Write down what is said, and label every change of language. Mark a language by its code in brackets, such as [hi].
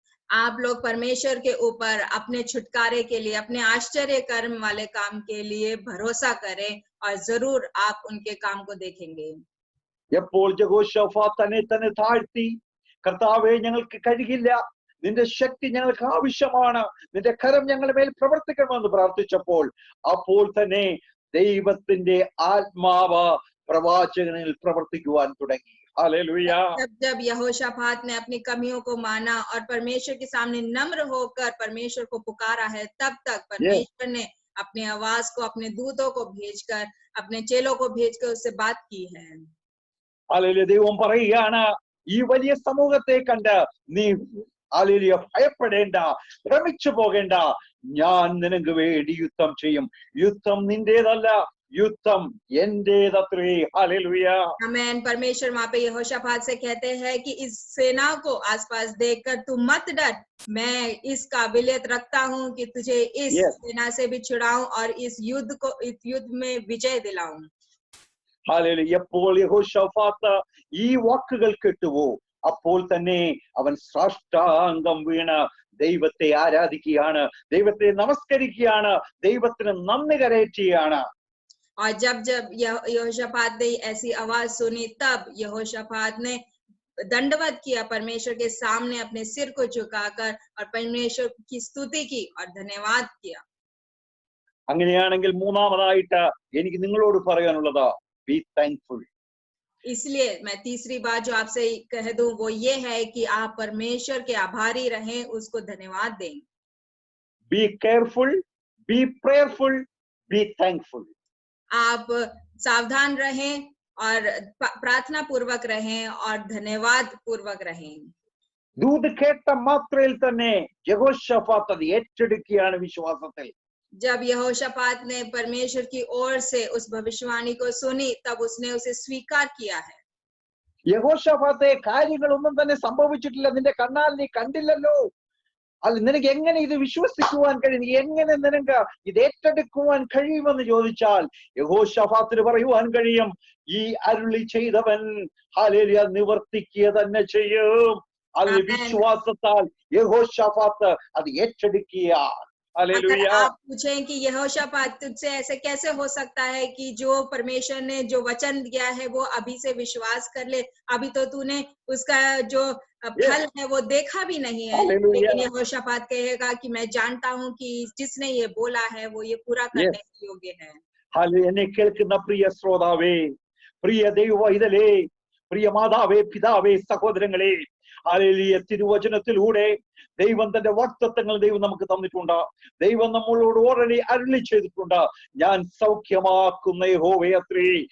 [hi] आप लोग परमेश्वर के ऊपर अपने छुटकारे के लिए, अपने आश्चर्य कर्म वाले काम के लिए भरोसा करें और जरूर आप उनके काम को देखेंगे। [ml] എപ്പോൾ യഹോശാഫാത്ത് തന്നെ താഴ്ത്തി, കർത്താവേ ഞങ്ങൾക്ക് കഴിയില്ല, നിന്റെ ശക്തി ഞങ്ങൾക്ക് ആവശ്യമാണ്, നിന്റെ കരം ഞങ്ങളുടെ മേൽ പ്രവർത്തിക്കണമെന്ന് പ്രാർത്ഥിച്ചപ്പോൾ അപ്പോൾ തന്നെ ദൈവത്തിന്റെ ആത്മാവ് പ്രവാചകനിൽ പ്രവർത്തിക്കുവാൻ തുടങ്ങി. [hi] हालेलुया। जब यहोशापात ने अपनी कमियों को माना और परमेश्वर के सामने नम्र होकर परमेश्वर को पुकारा है, तब तक परमेश्वर ने अपनी आवाज को, अपने दूतों को भेजकर, अपने चेलों को भेजकर उससे बात की है। हालेलुया। [ml] ദൈവം പറയുകയാണ്, ഈ വലിയ സമൂഹത്തെ കണ്ട് നീ हालेलुया ഭയപ്പെടേണ്ട, ഭ്രമിച്ചു പോകേണ്ട, ഞാൻ നിനക്ക് വേണ്ടി യുദ്ധം ചെയ്യും. യുദ്ധം നിന്റേതല്ല, യുദ്ധം എന്റേതത്രേ. ഹല്ലേലൂയ. [hi] आमेन। परमेश्वर वहां पे यहोशापात से कहते हैं कि इस सेना को आसपास देखकर तू मत डर, मैं इस काबिलियत रखता हूँ कि तुझे इस [en] Yes. [hi] सेना से भी छुड़ाऊं और इस युद्ध में विजय दिलाऊं। [ml] ഹല്ലേലൂയ. എപ്പോൾ യഹോശാഫാത്ത് ഈ വാക്കുകൾ കേട്ടുവോ അപ്പോൾ തന്നെ അവൻ സാഷ്ടാംഗം വീണ് ദൈവത്തെ ആരാധിക്കുകയാണ്, ദൈവത്തെ നമസ്കരിക്കുകയാണ്, ദൈവത്തിന് നന്ദി കരയറ്റുകയാണ്. [hi] और जब जब यहोशापात ने ऐसी आवाज सुनी तब यहोशापात ने दंडवत किया परमेश्वर के सामने, अपने सिर को झुकाकर और परमेश्वर की स्तुति की और धन्यवाद किया। [ml] അങ്ങനെയാണെങ്കിൽ മൂന്നാമതായിട്ട് എനിക്ക് നിങ്ങളോട് പറയാനുള്ളത് [en] Be thankful. [hi] इसलिए मैं तीसरी बात जो आपसे कह दूं वो ये है कि आप परमेश्वर के आभारी रहें, उसको धन्यवाद दें। [en] Be careful, be prayerful, be thankful. [hi] आप सावधान रहें और प्रार्थना पूर्वक रहें और धन्यवाद पूर्वक रहें। [ml] ദൂത് കേട്ട മാത്രയിൽ തന്നെ യഹോശാഫാത്ത് അത് ഏറ്റെടുക്കുകയാണ് വിശ്വാസത്തിൽ. [hi] जब यहोशापात ने परमेश्वर की ओर से उस भविष्यवाणी को सुनी तब उसने उसे स्वीकार किया है। [ml] യഹോശാഫാത്തെ, കാര്യങ്ങളൊന്നും തന്നെ സംഭവിച്ചിട്ടില്ല, നിന്റെ കണ്ണാൽ നീ കണ്ടില്ലല്ലോ, അത് നിനക്ക് എങ്ങനെ ഇത് വിശ്വസിക്കുവാൻ കഴിയും, എങ്ങനെ നിനക്ക് ഇത് ഏറ്റെടുക്കുവാൻ കഴിയുമെന്ന് ചോദിച്ചാൽ യഹോശാഫാത്തിന് പറയുവാൻ കഴിയും, ഈ അരുളി ചെയ്തവൻ ഹല്ലേലൂയ നിവർത്തിക്കുക തന്നെ ചെയ്യും. അതിൽ വിശ്വാസത്താൽ യഹോശാഫാത്ത് അത് ഏറ്റെടുക്കുക. [hi] अगर आप पूछें कि यहोशापात तुझसे ऐसे कैसे हो सकता है कि जो परमेश्वर ने जो वचन दिया है वो अभी से विश्वास कर ले, अभी तो तूने उसका जो फल है वो देखा भी नहीं है, लेकिन यहोशापात कहेगा कि मैं जानता हूँ कि जिसने ये बोला है वो ये पूरा करने के योग्य है। [ml] എന്നെ കേൾക്കുന്ന പ്രിയ ശ്രോതാവേ, പ്രിയ ദൈവവൈതലേ, പ്രിയ മാതാവേ, പിതാവേ, സഹോദരങ്ങളെ, ഹല്ലേലൂയ, തിരുവചനത്തിലൂടെ ദൈവം തന്റെ വാഗ്ദത്തങ്ങൾ ദൈവം നമുക്ക് തന്നിട്ടുണ്ട്. ദൈവം നമ്മളോട് ഓൾറെഡി അരുളി ചെയ്തിട്ടുണ്ട്, ഞാൻ സൗഖ്യമാക്കുന്ന യഹോവയത്രേ.